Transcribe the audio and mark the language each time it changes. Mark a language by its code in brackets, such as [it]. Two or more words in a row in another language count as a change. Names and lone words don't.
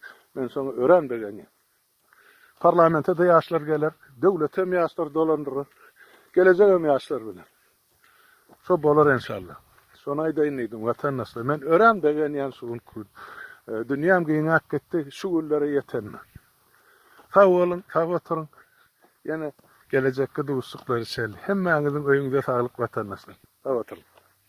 [tk] Men şonu öğrenbegenýär. Parlamente de ýaşlar geler, döwlet hem ýaşlar dolandyr. Gelecek hem ýaşlar bilen. Şo bolar inşallah. Şonu aýdaýyn diýdim watandaşlar. Men öğrenbegenýän şuun kun. Dünýäm giňäp ketdi, şu güllere ýetenmi. Sağ olun, sağ oturun. Ýene gelecekde dostluklar içerli. Hemmeňiziň öýüňize saglyk watandaşlar. Sağ oturun.